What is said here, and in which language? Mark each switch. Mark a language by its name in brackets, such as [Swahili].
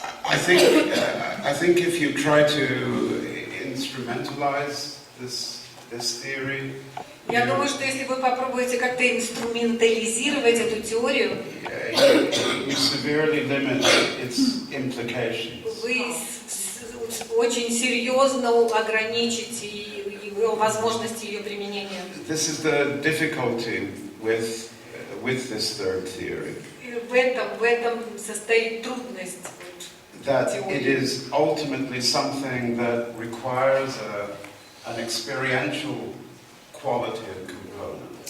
[English] I think if you try to instrumentalize this theory, [Russian] Я думаю, что если вы попробуете как-то инструментализировать эту теорию, [English] you severely limit its implications. [Russian] вы очень серьезно ограничите ее возможности ее применения. [English] This is the difficulty with this third theory. [Russian] И в этом состоит трудность [English] That it [Russian] теории. [English] is ultimately something that requires an experiential quality and component.